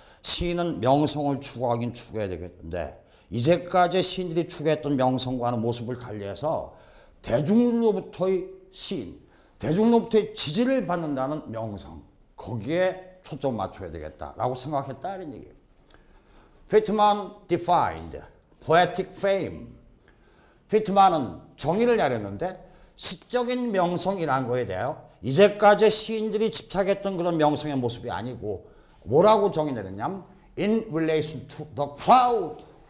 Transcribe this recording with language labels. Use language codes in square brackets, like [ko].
[ko] 시인은 명성을 추구하긴 추구해야 되겠는데, 이제까지 시인들이 추구했던 명성과는 모습을 달리해서 대중으로부터의 시인, 대중으로부터의 지지를 받는다는 명성, 거기에 초점 맞춰야 되겠다라고 생각했다 이런 얘기예요. [en] 피트만 defined poetic fame. [ko] 피트만은 정의를 내렸는데 시적인 명성이라는 거에 대하여 이제까지 시인들이 집착했던 그런 명성의 모습이 아니고 뭐라고 정의 내렸냐면 in relation to the crowd.